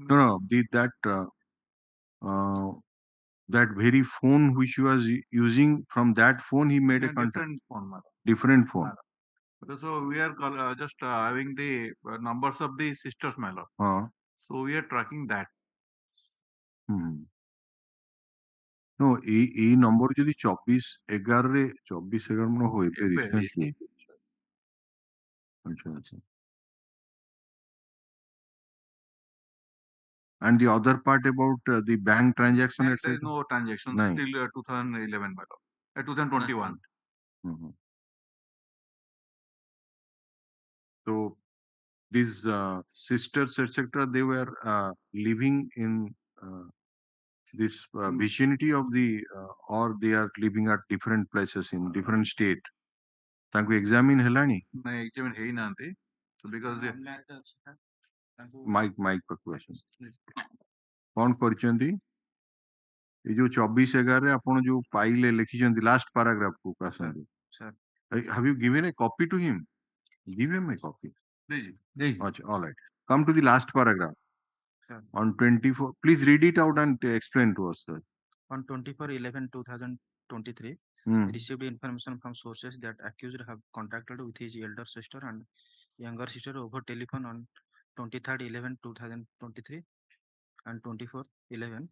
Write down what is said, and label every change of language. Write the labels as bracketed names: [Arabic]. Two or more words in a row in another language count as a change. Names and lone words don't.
[English] No, that very phone which he was using, from that phone he made a contact. Different phone, Miller. Different phone. So we are just having the numbers of the sisters Miller. So we are tracking that. No, [Bangla] এই নম্বর যদি 24/11 মনে হয় রিসেন্টলি। আচ্ছা। [English] And the other part about the bank transaction, there is no transaction till 2011, 2021. So these sisters, etc., they were living in this vicinity of the, or they are living at different places in different state. [Odia] ତାଙ୍କୁ ଏକ୍ସାମିନ୍ ହେଲାଣି? ନାଇଁ ଏକ୍ସାମିନ୍ ହେଇନାହାନ୍ତି। [English] So because the [Odia] ମାଇକ୍ ପାଖକୁ ଆସନ୍ତୁ। କଣ କରିଛନ୍ତି? ଏଇ ଯୋଉ 24/11 ଆପଣ ଯୋଉ ପାଇଲେ ଲେଖିଛନ୍ତି [English] last paragraph [Odia] କୁ ଆସନ୍ତୁ। [English] sir. Have you given a copy to him? Give him a copy. Achha, all right. Come to the last paragraph. Sure. On 24, please read it out and explain to us, sir. On 24/11/2023, received information from sources that accused have contacted with his elder sister and younger sister over telephone on 23rd/11/2023 and 24/11.